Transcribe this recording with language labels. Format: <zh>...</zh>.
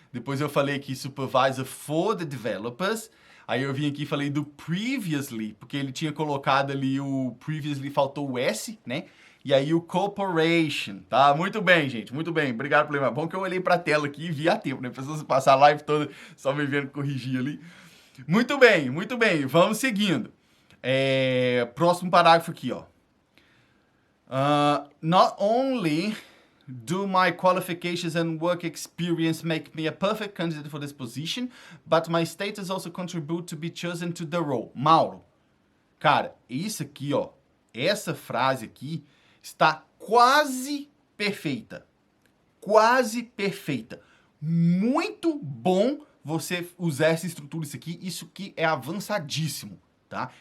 <pt>Depois eu falei aqui</pt> <en>supervisor for the developers.</en> <pt>Aí eu vim aqui e falei do previously, porque ele tinha colocado ali o previously, faltou o S, né? E aí o corporation, tá? Muito bem, gente, muito bem. Obrigado por lembrar. Bom que eu olhei pra tela aqui e vi a tempo, né? Pessoas passar a live toda só me vendo corrigir ali. Muito bem, muito bem. Vamos seguindo. Próximo parágrafo aqui, ó.</pt> <en>Not only do my qualifications and work experience make me a perfect candidate for this position, but my status also contribute to be chosen to the role.</en> <pt>Mauro, cara, isso aqui, ó, essa frase aqui está quase perfeita. Quase perfeita. Muito bom você usar essa estrutura, isso aqui é avançadíssimo, tá?</pt>